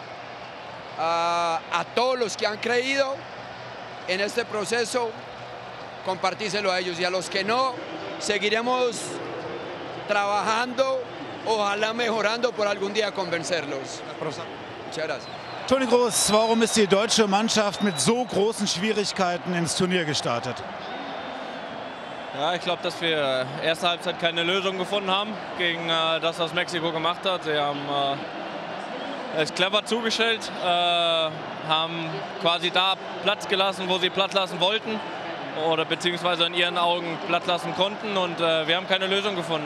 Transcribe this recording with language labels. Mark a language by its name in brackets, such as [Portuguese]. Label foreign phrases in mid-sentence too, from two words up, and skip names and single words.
[Spanish] A todos los que han creído en este proceso, compartírselo a ellos, y a los que no, seguiremos trabajando, ojalá mejorando por algún día convencerlos. Muchas gracias. [German] Toni Groß, warum ist die deutsche Mannschaft mit so großen Schwierigkeiten ins Turnier gestartet? Ja, ich glaube, dass wir erste Halbzeit keine Lösung gefunden haben gegen das, was Mexiko gemacht hat. Sie haben es clever zugestellt, haben quasi da Platz gelassen, wo sie Platz lassen wollten oder beziehungsweise in ihren Augen Platz lassen konnten, und wir haben keine Lösung gefunden.